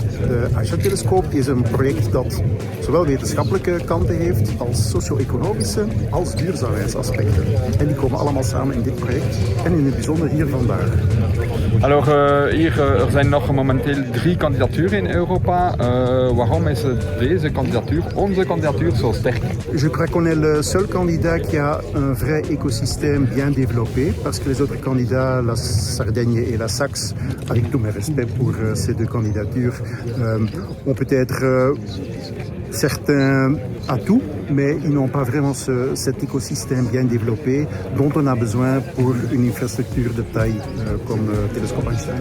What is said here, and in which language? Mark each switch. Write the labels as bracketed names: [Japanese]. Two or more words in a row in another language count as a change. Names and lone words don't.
[Dutch] De Einstein-telescoop is een project dat zowel wetenschappelijke kanten heeft als socio-economische als duurzaamheidsaspecten. En die komen allemaal samen in dit project en in het bijzonder hier vandaag. Alors, er zijn nog momenteel 3 kandidaturen in Europa. Waarom is deze kandidatuur, onze kandidatuur, zo sterk? [French] Je crois qu'on est le seul candidat qui a un vrai écosystème bien développé, parce que les autres candidats, la Sardaigne et la Saxe, avec tout mes respects pour ces 2 candidatures, ont peut-être certains atouts, mais ils n'ont pas vraiment cet écosystème bien développé dont on a besoin pour une infrastructure de taille comme Telescoop Einstein.